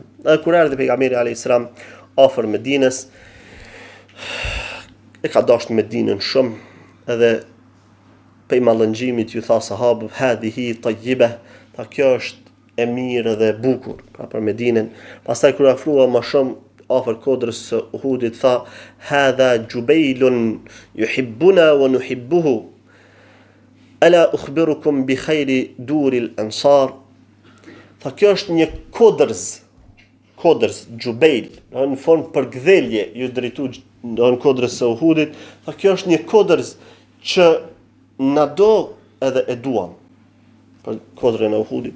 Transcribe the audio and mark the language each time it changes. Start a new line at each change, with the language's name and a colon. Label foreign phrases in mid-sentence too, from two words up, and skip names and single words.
Albanian: Dhe kur erdhi pejgamberi
Arabic: عليه السلام
Albanian: afër Medinës, e ka dashur Medinën shumë, edhe pej mallëngjimit ju tha sahabëve,
Arabic: هذه طيبة,
Albanian: tha kjo është e mirë dhe e bukur, pra për Medinën. Pastaj kur afrua më shumë afër kodrës së Uhudit, tha
Arabic: هذا جبيل يحبنا ونحبه، ألا أخبركم بخير دور الأنصار.
Albanian: Tha kjo është një kodrës Jubail, në formë përgdhelje ju drejtu në kodrës së Uhudit. Tha kjo është një kodrës që na do edhe e duam, për kodrën e Uhudit.